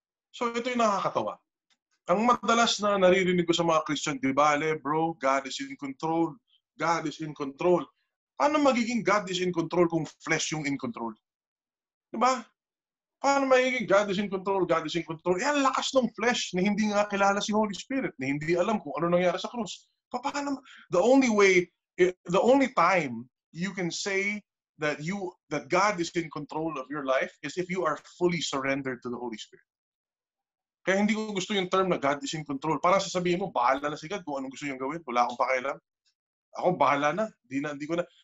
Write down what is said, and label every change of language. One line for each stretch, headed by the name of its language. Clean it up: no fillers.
Filipino: So ito yung nakakatawa. Ang madalas na naririnig ko sa mga Christian, di ba, bro,
English: God is in control. God is in control.
Filipino: Paano magiging God is in control kung flesh yung in control? Di ba? Paano magiging
English: God is in control,
Filipino: God is in control? Eh, ang lakas ng flesh na hindi nga kilala si Holy Spirit, na hindi alam kung ano nangyari sa krus. Paano?
English: The only time you can say that God is in control of your life is if you are fully surrendered to the Holy Spirit.
Filipino: Kaya hindi ko gusto yung term na
English: God is in control.
Filipino: Parang sasabihin mo, bahala na si God kung anong gusto niyang gawin. Wala akong pakialam. Ako, bahala na. Hindi ko na.